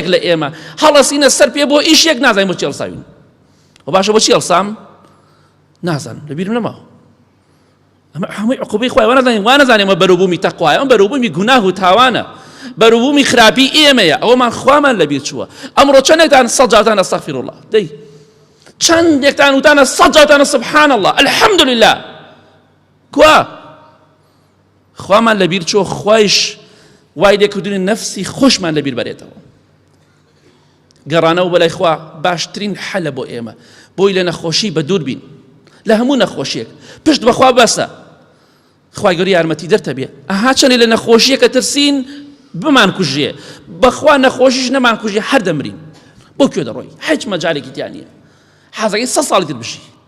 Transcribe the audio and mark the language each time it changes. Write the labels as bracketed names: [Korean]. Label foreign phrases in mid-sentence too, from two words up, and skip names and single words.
[Central Kurdish] لە ئێمە هەڵەسینە سەر پێ بۆ ئیشێک نازانین بۆچی هەڵساوین و باشە بۆچی هەڵسام نازانم لەبیرم نەماوە ئەمە هەمووی عقوبەی خوای وا نەزانین ئەمە بەروبوومی تەقوایە ئەم بەروبوومی گوناه و تاوانە بەروبوومی خراپی ئێمەیە ئەوەمان خوامان لەبیر چووە ئەمڕۆ چەندێکتان سەد جارتان [Arabic] ئەستەغفیر الله [Central Kurdish] دەی چەندێکتان وتانە سەد جارتان [Arabic] سبحان الله الحمد لله [Central Kurdish] کوا خوامان لەبیر چووە خوایش وای لێکردنی نفسی خۆشمان لەبیر بەرێتەوە گەڕانەوە بەلای خوا باشترین حەلە بۆ ئێمە بۆی لە نەخۆشی بە دوور بین لە هەموو نەخۆشیەک پشت بەخوا بەسە خوای گەوری یارمەتی دەرتە بێ ئەها چەندێ لە نەخۆشیەکە ترسین بمان کوژێ بەخوا نەخۆشیش نەمان کوژێ هەر دەمرین بۆ کوێ دەڕۆی هیچ مەجالێکی تیان نییە حەزەکەی 100 ساڵی تر بژی